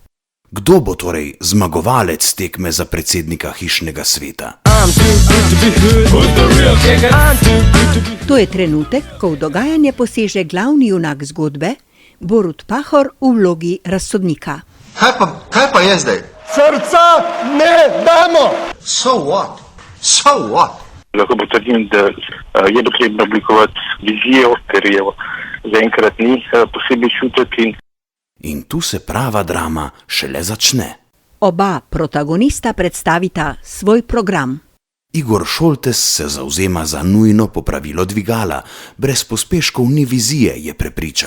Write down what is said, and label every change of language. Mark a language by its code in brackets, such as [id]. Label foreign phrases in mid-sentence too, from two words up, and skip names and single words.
[sl] Kdo bo torej zmagovalec tekme za predsednika hišnega sveta? To je trenutek, ko v dogajanje poseže glavni junak zgodbe, Borut Pahor v vlogi razsodnika. Kaj pa je zdaj? Srca ne damo. [en] So what? So what? [sl] Lahko potrdim, da je potrebno oblikovati vizijo, ker je zaenkrat ni posebej čutiti. In tu se prava drama šele začne. Oba protagonista predstavita svoj program. Igor Šoltes se zavzema za nujno popravilo dvigala, brez pospeškov ni vizije, je prepričan.